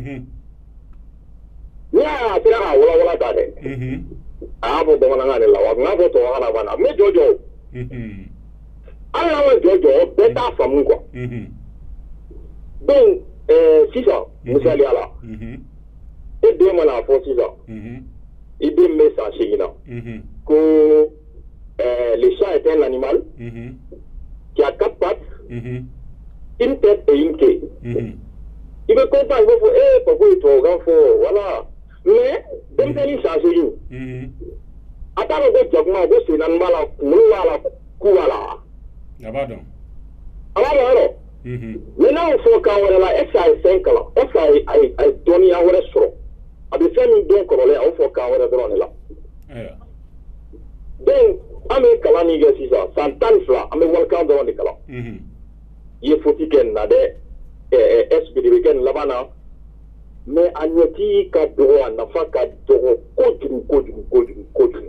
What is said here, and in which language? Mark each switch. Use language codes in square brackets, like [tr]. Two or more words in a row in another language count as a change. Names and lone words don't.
[bm] n'i y'a sera k'a walawala ta dɛ a y'a fɔ bamanankan de la wa a tun y'a fɔ [fr] tubabukan na fana [bm] n bɛ jɔ hali n'an ma jɔ bɛɛ t'a faamu quoi donc sisan misaliya la e den mana fɔ sisan i den bɛ san 8 na ko [fr] le chat est un animal qui a 4 pattes une tête et une queue [bm] i bɛ content i b'a fɔ papa ye tubabukan fɔ voilà mais denmisɛnnin san 8 a t'a dɔn ko jakuma ko sen naani b'a la kunkolo b'a la ku b'a la a b'a dɔn yɔrɔ mais n'aw fɔ kan wɛrɛ la [fr] est ce que [bm] a ye fɛn kalan [fr] est ce que [bm] a ye dɔnniya wɛrɛ sɔrɔ a bɛ fɛn min dɔn kɔrɔlen a y'o fɔ kan wɛrɛ dɔrɔn de la donc an bɛ kalan min kɛ sisan san 12 an bɛ walikan dɔrɔn de kalan i ye faute kɛ nin na dɛ SPD bɛ kɛ nin laban na mais a ɲɛti ka dɔgɔ a nafa ka dɔgɔ kojugu